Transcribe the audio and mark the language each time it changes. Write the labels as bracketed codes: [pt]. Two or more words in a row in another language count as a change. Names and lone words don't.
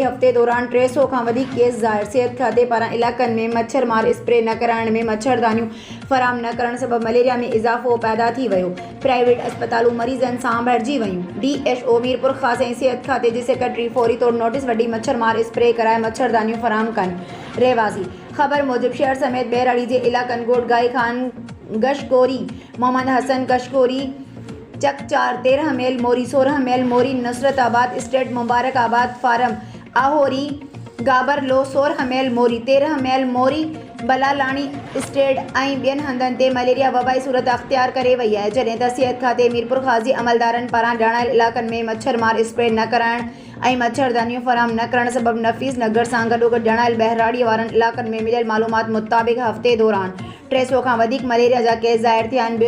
[sd] हफ़्ते दौरान 300 खां वधीक केस ज़ाहिर। सिहत खाते पारां इलाक़नि में मच्छर मार स्प्रे न कराइण में मच्छरदानियूं फ़राहम न करण सबबि मलेरिया में इज़ाफ़ो पैदा थी वियो। प्राइवेट अस्पतालूं मरीज़नि सां भरिजी वयूं। DHO मीरपुर ख़ासि ऐं सिहत खाते जी सेक्रेटरी फौरी तौर नोटिस वठी मच्छर मार स्प्रे कराए मच्छरदानियूं फ़राहम कनि। रहवासी ख़बर मूजिब शहर समेत बहराड़ी जे इलाक़नि गोटगाई खान गशकोरी मोहम्मद हसन कशकोरी चकचार 13 मेल मोरी 16 मेल मोरी नुसरताबाद स्टेट मुबारकाबाद फार्म आहोरी गाबरलो 16 मेल मोरी 13 मेल मोरी बलालाणी स्टेट ऐं ॿियनि हंधनि ते मलेरिया वबाई सूरत अख्तियार करे वई आहे। जॾहिं त सिहत खाते मीरपुर ख़ासि अमलदारनि पारां ॼाणायल इलाक़नि में मच्छर मार स्प्रे न कराइण ऐं मच्छरदानियूं फ़राहम न करण सबबि नफ़ीस नगर सां गॾोगॾु ॼाणायल बहराड़ी वारनि इलाक़नि में मिलियल मालूमात मुताबिक़ हफ़्ते दौरान 300 खां वधीक मलेरिया जा केस ज़ाहिर थिया आहिनि।